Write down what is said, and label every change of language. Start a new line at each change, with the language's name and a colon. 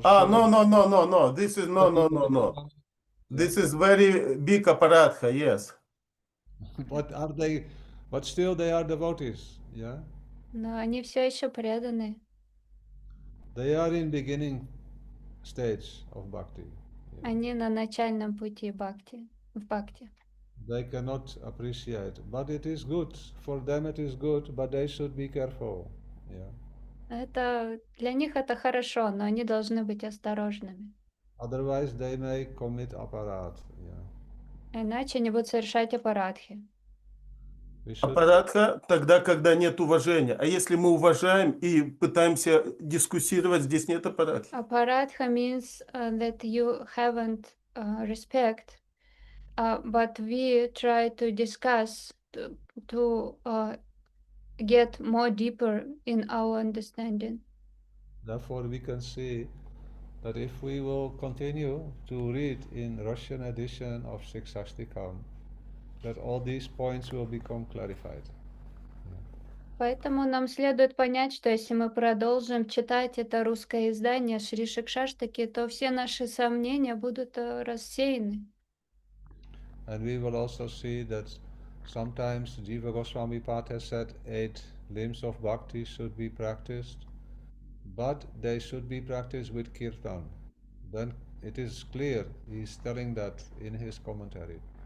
English: No. This is no. This is very big aparatha, yes. But are they? But still, they are devotees. Yeah.
Russian: Но они все еще преданы.
English: They are in beginning stage of bhakti. Yeah.
Russian: Они на начальном пути бхакти, в бхакти.
English: They cannot appreciate, but it is good for them. It is good, but they should be careful. Yeah.
Russian: Это для них это хорошо, но они должны быть осторожными.
English: Otherwise, they may commit aparat. Yeah.
Russian: Иначе они будут совершать апарадхи.
English: We should.
Russian: Аппаратха тогда, когда нет уважения. А если мы уважаем и пытаемся дискуссировать, здесь нет аппаратхи.
English: Aparadha means that you haven't respect, but we try to discuss to get more deeper in our understanding. Therefore, we can see that if we will continue to read in Russian edition of Shikshastikam, that all these points will become clarified.
Russian: Поэтому нам следует понять, что если мы продолжим читать это русское издание Шри Шикшаштаки, то все наши сомнения будут рассеяны.
English: And we will also see that sometimes Jiva Goswami Pad has said 8 limbs of bhakti should be practiced, but they should be practiced with kirtan. Then it is clear, he is telling that in his commentary.